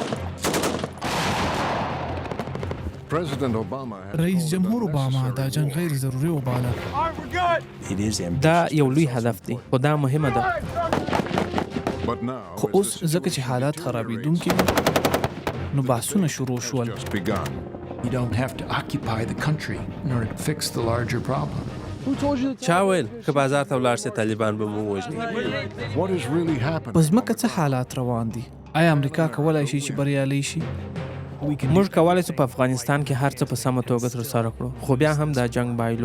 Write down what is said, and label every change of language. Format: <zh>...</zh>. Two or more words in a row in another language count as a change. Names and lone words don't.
<ps>رئیس جمهور اوباما دا جنگ غیر ضروري وباله. دا یو لوی هدف دی خو دا مهمه ده. خو اوس ځکه چې حالات خرابېدونکي دي نو بحثونه شروع شول.</ps> <en>You don't have to occupy the country in order to fix the larger problem.</en> <ps>چا ویل که بازار ته ولاړ سي طالبان به مو وژني؟ په ځمکه څه حالات روان دي؟ آیا امریکا کولی شي چې بریالی شي؟ موږ کولی سو په افغانستان کې هر څه په سمه توګه ترسره کړو خو بیا هم دا جنگ بایلو.</ps>